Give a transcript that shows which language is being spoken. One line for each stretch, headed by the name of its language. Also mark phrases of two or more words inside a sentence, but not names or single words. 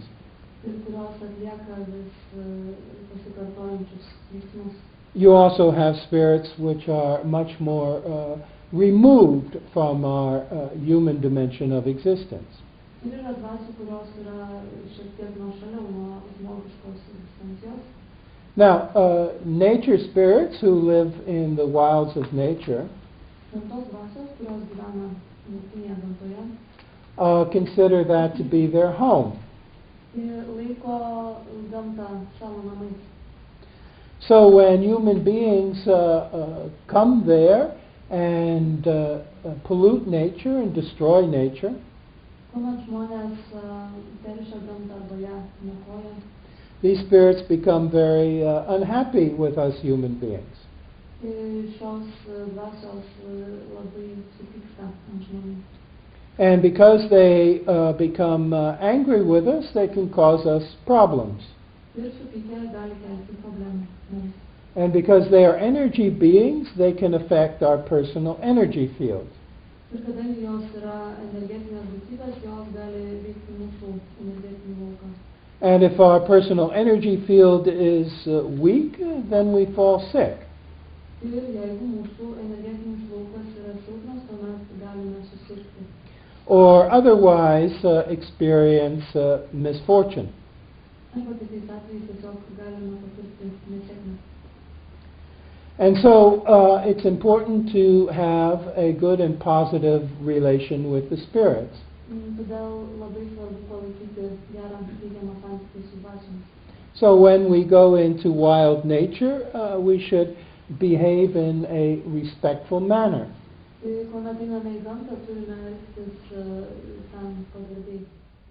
Lithuanian: ir kurios atlieka vis pasikartojančius veiksmus.
English: You also have spirits which are much more removed from our human dimension of existence.
Lithuanian: Ir yra dvasių, kurios yra šiek tiek nuošaliau nuo žmogiškos egzistencijos.
English: Now, nature spirits who live in the wilds of nature
Lithuanian: Gamtos dvasios, kurios gyvena laukinėje gamtoje,
English: consider that to be their home.
Lithuanian: ir laiko gamtą savo namais.
English: So when human beings come there and pollute nature and destroy nature,
Lithuanian: Kuomet žmonės teršia gamtą arba ją niokoja,
English: these spirits become very unhappy with us human beings.
Lithuanian: šios dvasios labai supyksta ant žmonių.
English: And because they become angry with us, they can cause us problems.
Lithuanian: Ir supykę gali kelti problemų mums.
English: And because they are energy beings, they can affect our personal energy field.
Lithuanian: Ir kadangi jos yra energetinės būtybės, jos gali veikti mūsų energetinį lauką.
English: And if our personal energy field is weak, then we fall sick.
Lithuanian: Ir jeigu mūsų energetinis laukas yra silpnas, tuomet galime susirgti.
English: Or otherwise experience misfortune.
Lithuanian: Arba kitais atvejais tiesiog galime patirti nesėkmę.
English: And so it's important to have a good and positive relation with the spirits.
Lithuanian: Todėl labai svarbu palaikyti gerą teigiamą santykį su dvasiomis.
English: So when we go into wild nature, we should behave in a respectful manner.
Lithuanian: Kuomet einame į gamtą, turime elgtis tam pagarbiai.